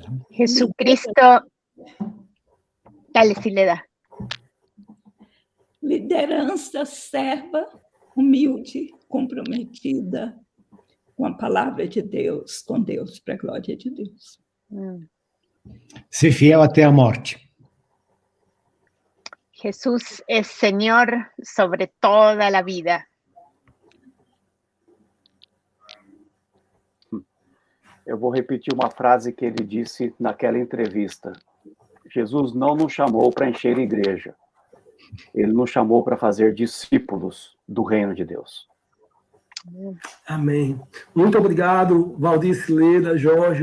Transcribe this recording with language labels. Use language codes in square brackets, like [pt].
[es] Jesucristo, dale, Sileda. [pt] Liderança serva, humilde, comprometida com a palavra de Deus, com Deus, para a glória de Deus. Ser fiel até a morte. [es] Jesús es Señor sobre toda la vida. [pt] Eu vou repetir uma frase que ele disse naquela entrevista. Jesus não nos chamou para encher a igreja. Ele nos chamou para fazer discípulos do reino de Deus. Amém. Muito obrigado, Valdir, Cileda, Jorge.